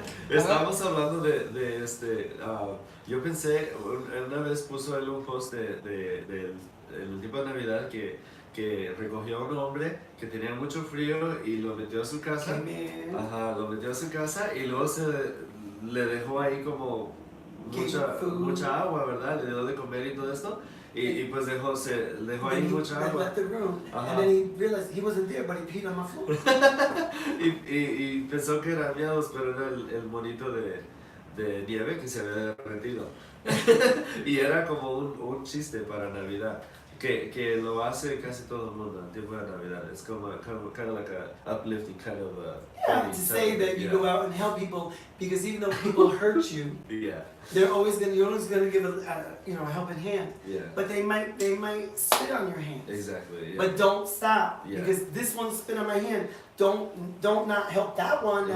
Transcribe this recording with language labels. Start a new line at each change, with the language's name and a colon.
Spanish: Estábamos hablando de yo pensé, una vez puso él un post del tipo de Navidad que recogió a un hombre que tenía mucho frío y lo metió a su casa. Lo metió a su casa y luego le dejó ahí como mucha agua, ¿verdad? Le dio de comer y todo esto. Y pues dejó ahí mucha agua.
English: Left the room, and then he realized he wasn't there, but he peed on my floor.
Spanish: y pensó que eran miados, pero era el monito de nieve que se había derretido. Y era como un chiste para Navidad. Que lo hace casi todo el mundo en tiempo de Navidad.
English: It's kind of like a uplifting kind of to say that you go out and help people, because even though people hurt you, you're always gonna give a helping hand. Yeah. But they might spit on your hand. Exactly. Yeah. But don't stop, because this one spit on my hand. Don't not help that one now.